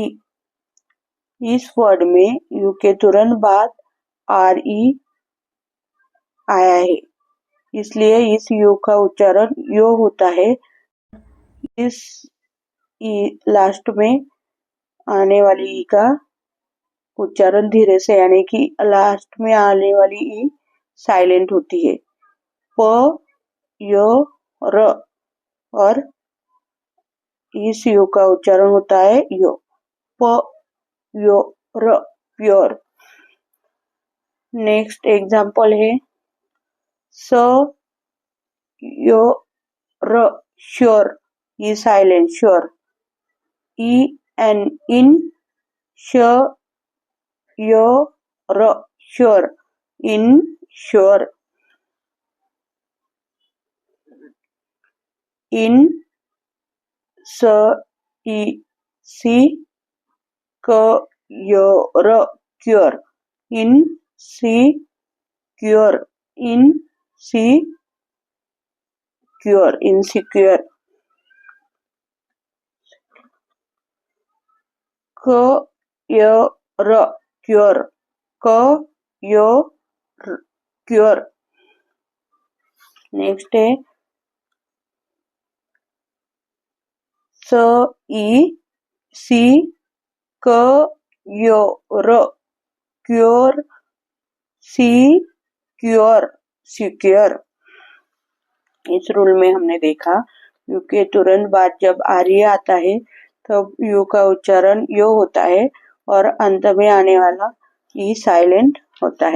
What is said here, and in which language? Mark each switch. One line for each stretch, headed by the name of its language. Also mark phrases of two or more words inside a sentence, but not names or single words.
Hindi: इस वर्ड में यू के तुरंत बाद आर ई आया है, इसलिए इस यू का उच्चारण यो होता है। इस ई लास्ट में आने वाली ई का उच्चारण धीरे से, यानी कि लास्ट में आने वाली ई साइलेंट होती है। प य र और इस यू का उच्चारण होता है यो, प यो र प्योर।
English: next example
Hindi: है स यो र श्योर, ई साइलेंट श्योर, ई एन इन, श यो र श्योर, इन श्योर। इन स ई सी, क यो र क्योर, इन सी क्योर, इन सी क्योर, इनसिक्योर। क य र क्योर, क यो क्योर। नेक्स्ट है स ई सी, क यो र क्योर, सी क्योर, सिक्योर। इस रूल में हमने देखा यू के तुरंत बाद जब आर्य आता है तब यू का उच्चारण यो होता है और अंत में आने वाला ई साइलेंट होता है।